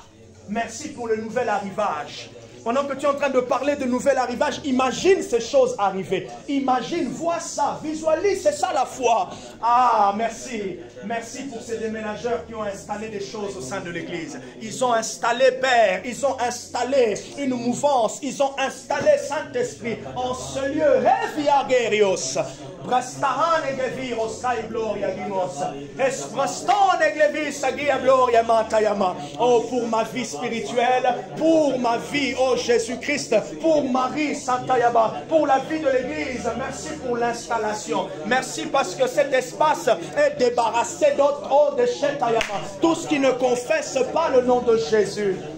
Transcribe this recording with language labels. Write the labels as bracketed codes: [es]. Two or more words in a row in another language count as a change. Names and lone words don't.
[fr] Merci pour le nouvel arrivage. Pendant que tu es en train de parler de nouvel arrivage, imagine ces choses arriver. Imagine, vois ça, visualise, c'est ça la foi. Merci. Merci pour ces déménageurs qui ont installé des choses au sein de l'église. Ils ont installé, Père, ils ont installé une mouvance, ils ont installé Saint-Esprit en ce lieu. Reviagerios. Brastahan egleviros kai gloria gimos. Espraston eglevis agia gloria matayama. Oh, pour ma vie spirituelle, pour ma vie, oh Jésus-Christ, pour Marie Santayaba, pour la vie de l'église, merci pour l'installation. Merci parce que cet espace est débarrassé d'autres déchets Tayama. Tout ce qui ne confesse pas le nom de Jésus.